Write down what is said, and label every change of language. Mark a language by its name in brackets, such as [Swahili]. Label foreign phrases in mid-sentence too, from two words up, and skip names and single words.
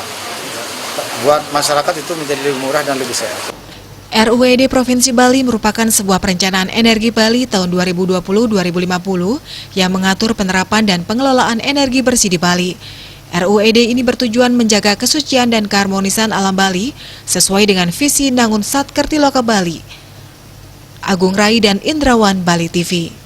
[Indonesian] Buat masyarakat itu menjadi lebih murah dan lebih sehat. RUED Provinsi Bali merupakan sebuah perencanaan energi Bali tahun 2020-2050 yang mengatur penerapan dan pengelolaan energi bersih di Bali. RUED ini bertujuan menjaga kesucian dan keharmonisan alam Bali sesuai dengan visi Nangun Satkertiloka Bali. Agung Rai dan Indrawan, Bali TV.